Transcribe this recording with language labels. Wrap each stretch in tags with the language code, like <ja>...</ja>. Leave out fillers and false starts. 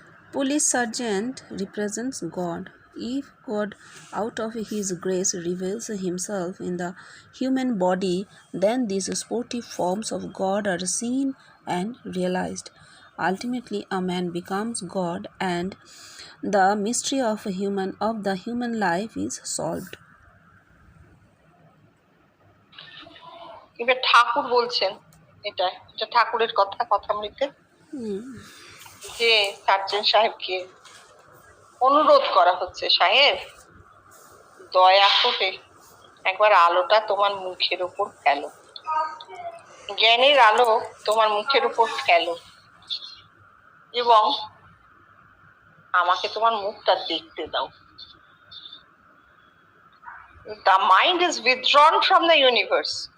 <en>Police sergeant represents God. If God, out of His grace, reveals Himself in the human body, then these sportive forms of God are seen and realized. Ultimately, a man becomes God, and the mystery of the human life is solved.</en> <bn>এবার ঠাকুর বলছেন, এটা ঠাকুরের কথামৃতে, যে sergeant সাহেবকে অনুরোধ করা হচ্ছে, সাহেব দয়া করে একবার আলোটা তোমার মুখের উপর ফেলো, জ্ঞানের আলো তোমার মুখের উপর ফেলো, এবং আমাকে তোমার মুখটা দেখতে দাও।</bn> <en>The mind is withdrawn from the universe.</en>